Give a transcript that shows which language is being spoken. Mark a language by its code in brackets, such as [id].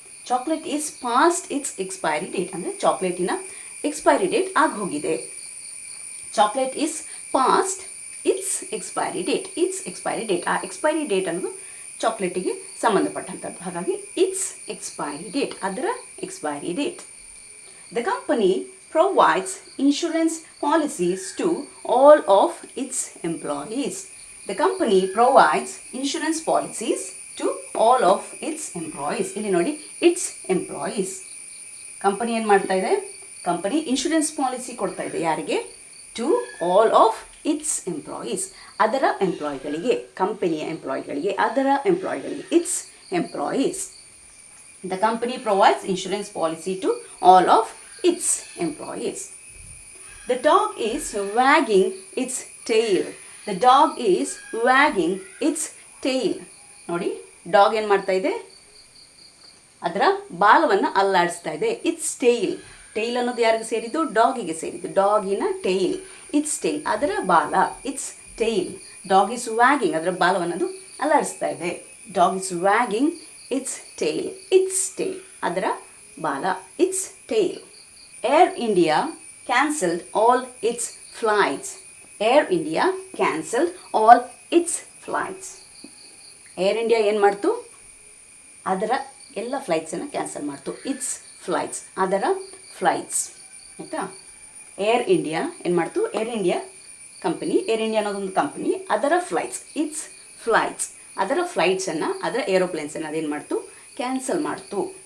[en] chocolate is past its expiry date [kn] ಅಂದರೆ ಚಾಕ್ಲೇಟಿನ expiry date ಆಗೋಗಿದೆ. [en] Chocolate is past its expiry date. Its expiry date, [kn] ಆ expiry date ಅನ್ನೋದು ಚಾಕ್ಲೇಟಿಗೆ ಸಂಬಂಧಪಟ್ಟಂಥದ್ದು. ಹಾಗಾಗಿ [en] its expiry date, [kn] ಅದರ expiry date. [en] The company provides insurance policies to all of its employees. The company provides insurance policies to all of its employees. [kn] ಇಲ್ಲಿ ನೋಡಿ, [en] its employees. [kn] Company ಏನು ಮಾಡ್ತಾ ಇದೆ? Company insurance policy ಕೊಡ್ತಾ ಇದೆ. ಯಾರಿಗೆ? [en] to all of its employees, [kn] ಅದರ ಎಂಪ್ಲಾಯಿಗಳಿಗೆ, ಕಂಪನಿಯ ಎಂಪ್ಲಾಯಿಗಳಿಗೆ, ಅದರ ಎಂಪ್ಲಾಯಿಗಳಿಗೆ, it's employees. [en] The company provides insurance policy to all of its employees. The dog is wagging its tail. The dog is wagging its tail. [kn] ನೋಡಿ, dog ಏನು ಮಾಡ್ತಾ ಇದೆ? ಅದರ ಬಾಲವನ್ನು ಅಲ್ಲಾಡಿಸ್ತಾ ಇದೆ. [en] Its tail. [kn] ಟೇಲ್ ಅನ್ನೋದು ಯಾರಿಗೆ ಸೇರಿದ್ದು? ಡಾಗಿಗೆ ಸೇರಿದ್ದು. ಡಾಗಿನ ಟೇಲ್, [en] its tail, [kn] ಅದರ ಬಾಲ. It's tail. [en] dog is wagging, [kn] ಅದರ ಬಾಲವನ್ನು ಅದು ಅಲ್ಲಾಡಿಸ್ತಾ ಇದೆ. [en] Dog is wagging its tail. Its tail, [kn] ಅದರ ಬಾಲ. [en] Its tail. Air India cancelled all its flights. Air India cancelled all its flights. [kn] Air India ಏನು ಮಾಡ್ತು? ಅದರ ಎಲ್ಲ ಫ್ಲೈಟ್ಸನ್ನು ಕ್ಯಾನ್ಸಲ್ ಮಾಡ್ತು. [en] its flights, [kn] ಅದರ ಫ್ಲೈಟ್ಸ್, ಆಯಿತಾ. ಏರ್ ಇಂಡಿಯಾ ಏನು ಮಾಡ್ತು? Air India company, air India ಅನ್ನೋದೊಂದು ಕಂಪನಿ, ಅದರ ಫ್ಲೈಟ್ಸ್, [en] its flights, [kn] ಅದರ ಫ್ಲೈಟ್ಸನ್ನು, ಅದರ ಏರೋಪ್ಲೇನ್ಸನ್ನು ಅದೇನು ಮಾಡ್ತು? ಕ್ಯಾನ್ಸಲ್ ಮಾಡ್ತು.